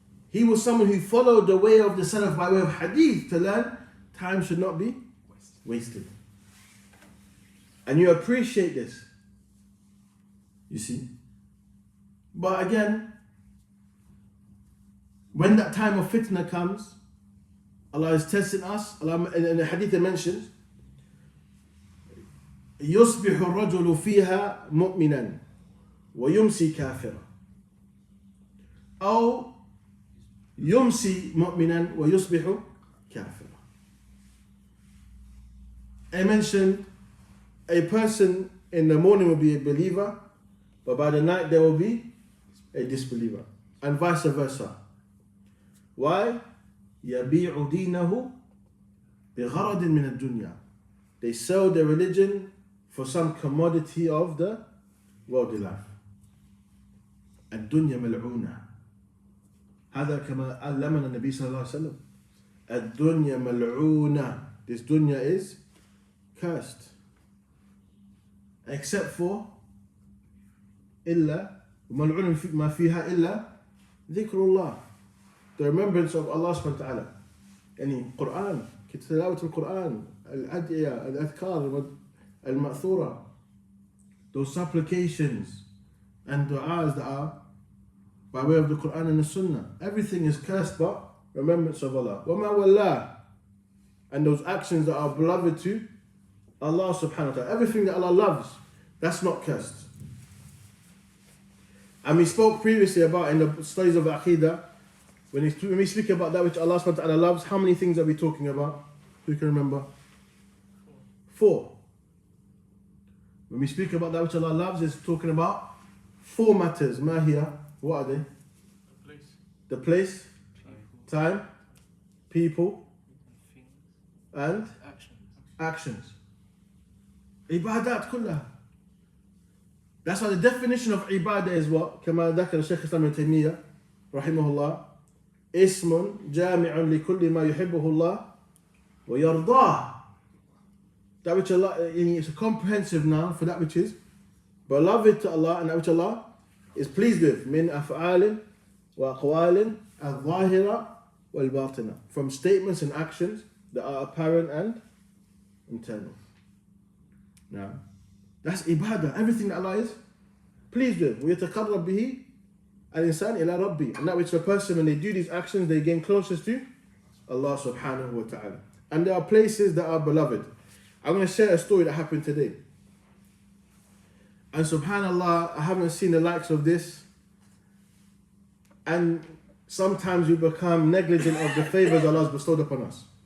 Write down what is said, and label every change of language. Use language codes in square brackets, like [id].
[en] He was someone who followed the way of the salaf by way of hadith to learn time should not be wasted. And you appreciate this. You see? But again, when that time of fitna comes, Allah is testing us. Allah, in the hadith it mentions, [ar] يصبح الرجل فيها مؤمنا ويمسي كافرا أو يمسي مؤمنا ويصبح كافرا. [en] I mentioned a person in the morning will be a believer, but by the night there will be a disbeliever, and vice versa. Why? [ar] يبيع دينه بغرض من الدنيا. [en] They sell their religion for some commodity of the worldly life. [ar] الدنيا ملعونة. هذا كما علمنا النبي صلى الله عليه وسلم. الدنيا ملعونة. [en] This dunya is cursed. Except for [ar] إلا وملعون ما فيها إلا ذكر الله. [en] The remembrance of Allah subhanahu wa ta'ala. [ar] يعني [en] Quran, [ar] تلاوة القرآن, الأدعية, الأذكار, المأثورة, [en] those supplications and du'as that are by way of the Quran and the Sunnah. Everything is cursed but remembrance of Allah. [ar] وَمَا وَاللَّهِ. [en] And those actions that are beloved to Allah subhanahu wa ta'ala. Everything that Allah loves, that's not cursed. And we spoke previously about in the studies of Aqidah, when we speak about that which Allah subhanahu wa ta'ala loves, how many things are we talking about? Who can remember? 4. When we speak about that which Allah loves, it's talking about 4 matters. Mahia, what are they? The place, time, people, and actions. [ar] Ibadat kullaha. [en] That's why the definition of ibadah is what? [ar] كما ذكر الشيخ الإسلام ابن تيمية رحمه الله. اسم جامع لكل ما يحبه الله ويرضاه. [en] That which Allah, it's a comprehensive noun for that which is beloved to Allah and that which Allah is pleased with. [ar] من أفعال وأقوال الظاهرة والباطنة. [en] From statements and actions that are apparent and internal. Now, that's ibadah. Everything that Allah is pleased with. [ar] ويتقرب به الإنسان إلى ربي. [en] And that which the person, when they do these actions, they gain closest to Allah subhanahu wa ta'ala. And there are places that are beloved. I'm going to share a story that happened today. And subhanallah, I haven't seen the likes of this. And sometimes we become negligent of the favors Allah has bestowed upon us.